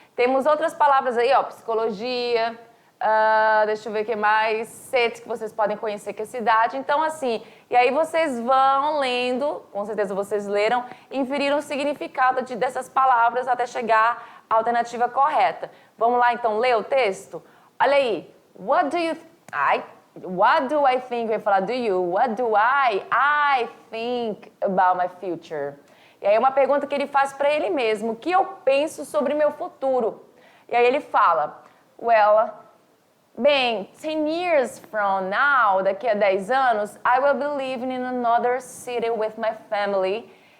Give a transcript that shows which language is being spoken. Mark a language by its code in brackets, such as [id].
[pt] Temos outras palavras aí, ó, psicologia, deixa eu ver o que mais, set, que vocês podem conhecer que é cidade. Então, assim, e aí vocês vão lendo, com certeza vocês leram, inferiram o significado dessas palavras até chegar à alternativa correta. Vamos lá, então, ler o texto? Olha aí. [en] What do I think? [pt] Eu ia falar [en] do you. What do I think about my future? [pt] E aí é uma pergunta que ele faz para ele mesmo. O que eu penso sobre meu futuro? E aí ele fala, [en] well, [pt] bem, [en] 10 years from now, [pt] daqui a 10 anos, [en] I will be living in another city with my family.